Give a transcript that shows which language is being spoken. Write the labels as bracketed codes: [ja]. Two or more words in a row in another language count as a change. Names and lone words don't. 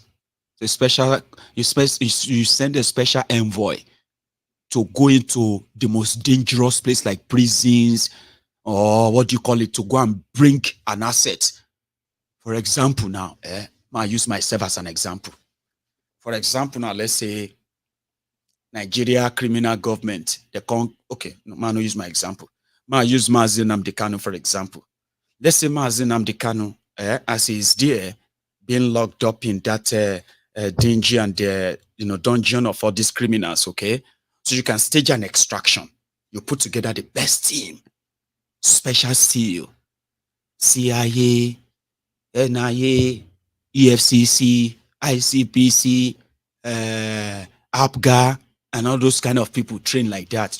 [en] You send a special envoy to go into the most dangerous place like prisons or what do you call it, to go and bring an asset. For example now, I use myself as an example. For example now, let's say Nigeria criminal government, okay, no, man, I'll use my example. Man, I use Mazi Nnamdi Kanu, for example. Let's say Mazi Nnamdi Kanu, as he is there, being locked up in that dingy and dungeon of all these criminals, okay? So you can stage an extraction. You put together the best team, special SEAL, CIA, NIA, EFCC, ICPC, APGA, and all those kind of people trained like that.